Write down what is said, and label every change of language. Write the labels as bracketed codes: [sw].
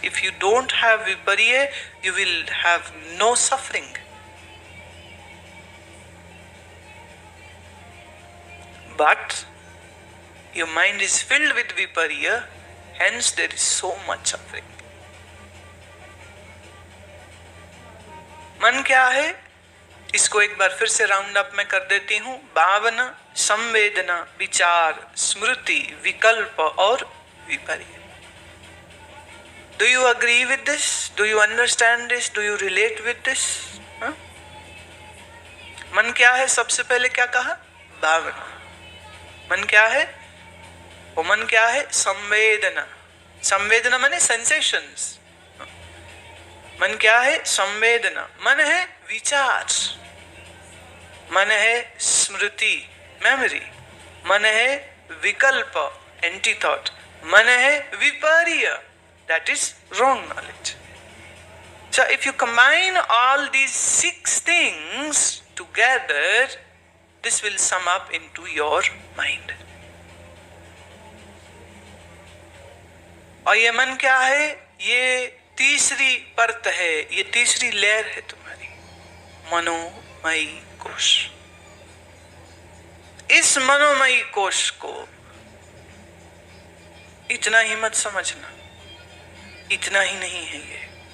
[en] If you don't have viparya, you will have no suffering. But your mind is filled with viparya, hence there is so much suffering. [hi] मन क्या है? इसको एक बार फिर से round up में कर देती हूं। भावना, संवेदना, विचार, स्मृति, विकल्प और विपर्य। [en] Do you agree with this? Do you understand this? Do you relate with this? [hi] मन क्या है? सबसे पहले क्या कहा? भावना। मन क्या है? वो मन क्या है? संवेदना। संवेदना माने सेंसेशंस। मन क्या है? संवेदना। मन है विचार। मन है स्मृति, मेमोरी। मन है विकल्प, [en] Anti thought. [hi] मन है विपर्य, [en] That is wrong knowledge. So if you combine all these 6 things together, this will sum up into your mind. [hi] और ये मन क्या है? ये तीसरी परत है, ये तीसरी लेयर है तुम्हारी, मनोमयी कोश। इस मनोमयी कोश को इतना ही मत समझना, इतना ही नहीं है ये।